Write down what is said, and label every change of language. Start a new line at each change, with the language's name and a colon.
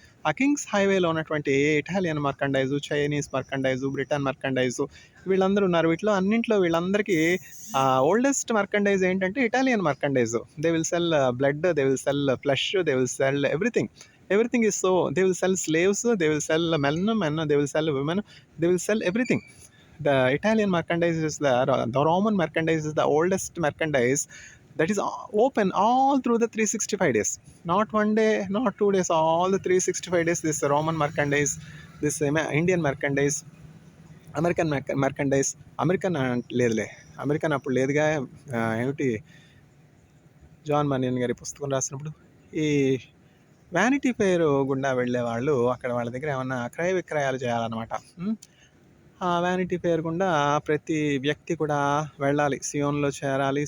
Telugu: ఆ కింగ్స్ హైవేలో ఉన్నటువంటి ఇటాలియన్ మర్కండైజు, చైనీస్ మర్కండైజు, బ్రిటన్ మర్కండైజు వీళ్ళందరూ ఉన్నారు. వీళ్ళందరిలో వీళ్ళందరికీ ఓల్డెస్ట్ మర్కండైజ్ ఏంటంటే Italian మర్కండైజు.
English: They will sell blood, they will sell flesh, they will sell everything is so. They will sell slaves, they will sell men, they will sell women, they will sell everything. The Italian merchandise is the Roman merchandise is the oldest merchandise that is open all through the 365 days. Not one day, not 2 days, all the 365 days. This Roman merchandise, this Indian merchandise, American merchandise.
Telugu: American లేదులే, American అప్పుడు లేదుగా. ఏమిటి, John బనియన్ గారి పుస్తకం రాసినప్పుడు ఈ vanity fair గుండా వెళ్ళే వాళ్ళు అక్కడ వాళ్ళ దగ్గర ఏమన్నా క్రయ విక్రయాలు చేయాలన్నమాట. ఆ వ్యానిటీ ఫెయిర్ గుండా ప్రతి వ్యక్తి కూడా వెళ్ళాలి, సియోన్లో చేరాలి.